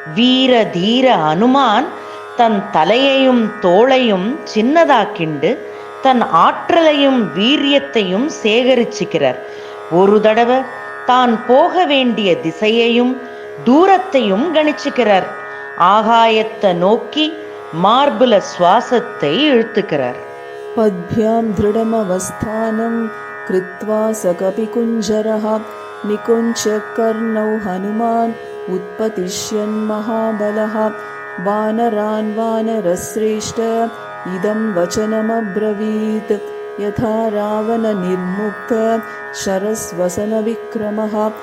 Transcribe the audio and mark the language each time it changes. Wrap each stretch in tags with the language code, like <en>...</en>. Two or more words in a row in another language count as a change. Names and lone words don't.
<ta>வீர தீர அனுமான் தன் தலையையும் தோளையும் சின்னதாக்கிண்டு தன் ஆற்றலையும் வீரியத்தையும் சேகரிச்சுக்கிறார். ஒரு தடவை தான் போக வேண்டிய திசையையும் தூரத்தையும் கணிச்சுக்கிறார். ஆகாயத்தை நோக்கி மார்புல சுவாசத்தை இழுத்துக்கிறார்.</ta> <sa>पद्भ्यां दृढमवस्थानं कृत्वा स कपिकुञ्जरः निकुञ्च्य कर्णौ हनुमान् उत्पतिष्यन् महाबलः वानरान् वानरश्रेष्ठ इदं वचनमब्रवीत् यथा रावणनिर्मुक्त शरस्वसनविक्रमः</sa>